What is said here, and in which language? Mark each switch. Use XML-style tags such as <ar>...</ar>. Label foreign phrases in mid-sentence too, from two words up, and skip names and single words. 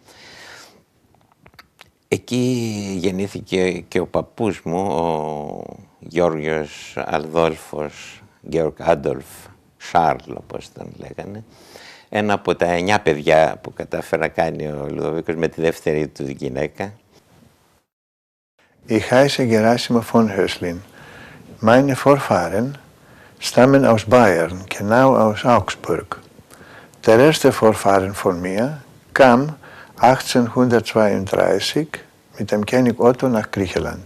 <el>Εκεί γεννήθηκε και ο παππούς μου, ο Γεώργιος Αδόλφος, Γεώργ Άντολφ Σάρλ, όπως τον λέγανε. Ένα από τα 9 παιδιά που κατάφερε να κάνει ο Λουδοβίκος με τη δεύτερη του γυναίκα.</el> <de>Ich heiße Gerasim von Höslin. Meine Vorfahren stammen aus Bayern, genau aus Augsburg. Der erste Vorfahren von mir kam 1832 mit dem König Otto nach Griechenland.</de>